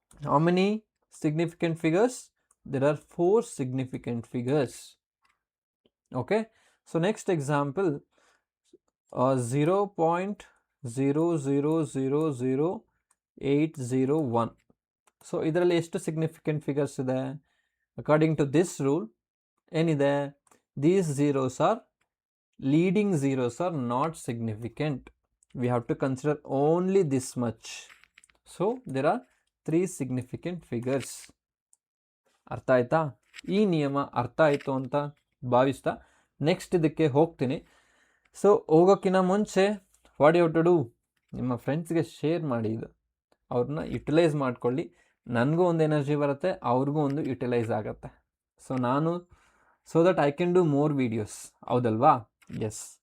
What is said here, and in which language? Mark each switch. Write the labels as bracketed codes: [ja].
[en] How many significant figures? There are 4 significant figures. Okay. So next example 0.0000801. [kn] So ಇದರಲ್ಲಿ ಎಷ್ಟು significant figures ಇದೆ? [en] According to this rule ಏನಿದೆ? These zeros are leading zeros are not significant. We have to consider only this much. So there are 3 significant figures. [kn] ಅರ್ಥ ಆಯ್ತಾ? ಈ ನಿಯಮ ಅರ್ಥ ಆಯಿತು ಅಂತ ಭಾವಿಸ್ತಾ ನೆಕ್ಸ್ಟ್ ಇದಕ್ಕೆ ಹೋಗ್ತೀನಿ. ಸೊ ಹೋಗೋಕ್ಕಿಂತ ಮುಂಚೆ [en] What you have to do? [kn] ನಿಮ್ಮ ಫ್ರೆಂಡ್ಸ್ಗೆ ಶೇರ್ ಮಾಡಿ, ಇದು ಅವ್ರನ್ನ ಯುಟಿಲೈಸ್ ಮಾಡ್ಕೊಳ್ಳಿ. ನನಗೂ ಒಂದು ಎನರ್ಜಿ ಬರುತ್ತೆ, ಅವ್ರಿಗೂ ಒಂದು ಯುಟಿಲೈಸ್ ಆಗುತ್ತೆ. [en] So that I can do more videos. [kn] ಹೌದಲ್ವಾ? ಎಸ್.